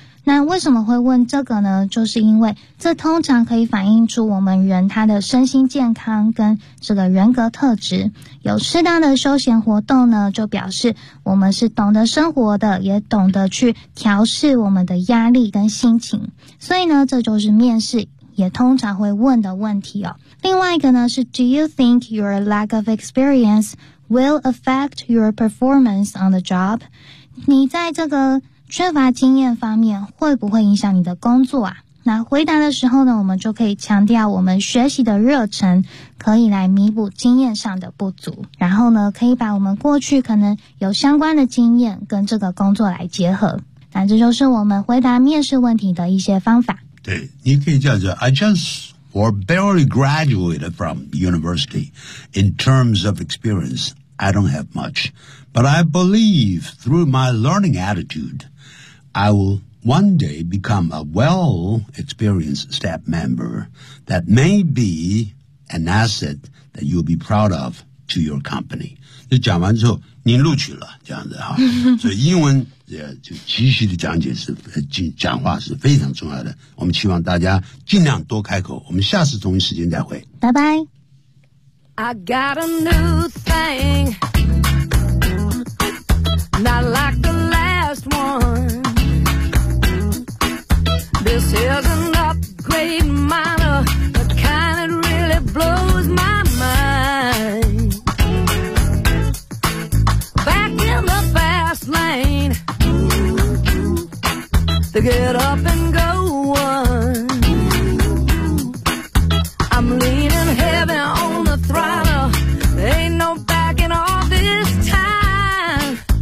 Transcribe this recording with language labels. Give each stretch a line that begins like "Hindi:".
Chinese: 那为什么会问这个呢就是因为这通常可以反映出我们人他的身心健康跟这个人格特质有适当的休闲活动呢就表示我们是懂得生活的也懂得去调试我们的压力跟心情所以呢这就是面试也通常会问的问题哦。另外一个呢是
English: Do you think your lack of experience will affect your performance on the job?
Chinese: 你在这个缺乏经验方面会不会影响你的工作啊？那回答的时候呢，我们就可以强调我们学习的热忱可以来弥补经验上的不足，然后呢，可以把我们过去可能有相关的经验跟这个工作来结合。那这就是我们回答面试问题的一些方法。对，你可以叫做
English: I just or barely graduated from university. In terms of experience, I don't have much. But I believe through my learning attitude, I will one day become a well-experienced staff member that may be an asset that you'll be proud of to your company.
Chinese: 就讲完之后您录取了这样子哈所以英文就继续的讲解是讲话是非常重要的我们希望大家尽量多开口我们下次同一时间再会拜拜
English: I got a new thing Not like the last one This is an upgrade minor The kind that really blows my mindThe get up and go one I'm leaning heavy on the throttle There ain't no backing off this time